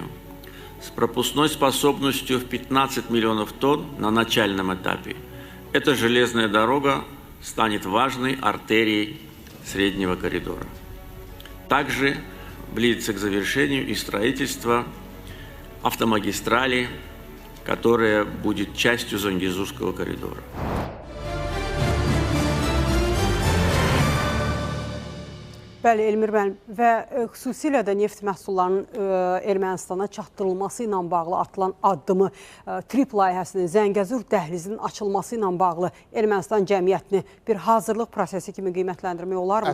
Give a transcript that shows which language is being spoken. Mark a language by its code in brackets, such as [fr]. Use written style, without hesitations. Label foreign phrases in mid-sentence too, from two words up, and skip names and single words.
[ru] С пропускной способностью в 15 миллионов тонн на начальном этапе эта железная дорога станет важной артерией среднего коридора. Также близится к завершению и строительство автомагистрали, которая будет частью Зангезурского коридора. [az] Bəli, Elmir müəllim, və xüsusilə də neft məhsullarının Ermənistana çatdırılması ilə bağlı atılan addımı, TRIP layihəsinin, Zəngəzur dəhlizinin açılması ilə bağlı Ermənistan cəmiyyətini bir hazırlıq prosesi kimi qiymətləndirmək olarmı?